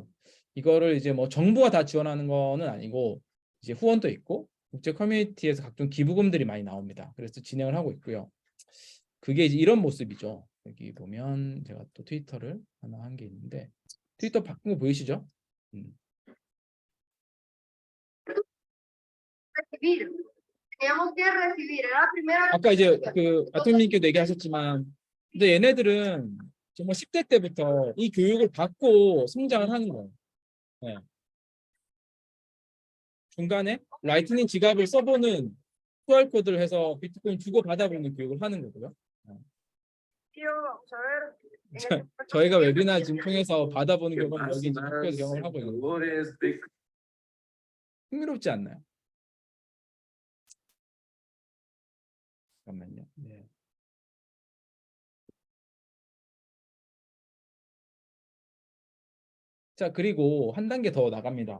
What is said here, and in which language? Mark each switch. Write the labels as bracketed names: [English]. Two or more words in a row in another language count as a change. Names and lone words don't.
[Korean] 이거를 이제 뭐 정부가 다 지원하는 거는 아니고 이제 후원도 있고 국제 커뮤니티에서 각종 기부금들이 많이 나옵니다. 그래서 진행을 하고 있고요. 그게 이제 이런 모습이죠. 여기 보면 제가 또 트위터를 하나 한 게 있는데 트위터 바꾼 거 보이시죠? [Spanish] recibir. Teníamos que recibir, era la primera vez [Korean] 아까 [Spanish] que [Korean] 이제 [Spanish] recibía. [Korean] 그 아토님께도 얘기하셨지만 근데 얘네들은 정말 10대 때부터 이 교육을 받고 성장을 하는 거예요. 네. 중간에 라이트닝 지갑을 써보는 QR코드를 해서 비트코인 주고 받아보는 교육을 하는 거고요. [Spanish] Tío, vamos a ver. En [Korean] 저- [Spanish] el- [Korean] 저희가 웨비나 지금 통해서 받아보는 경우는 여기 이제 학교에서 경험을 하고 있는 거예요. 흥미롭지 않나요? 잠깐만요. 네. 자, 그리고 한 단계 더 나갑니다.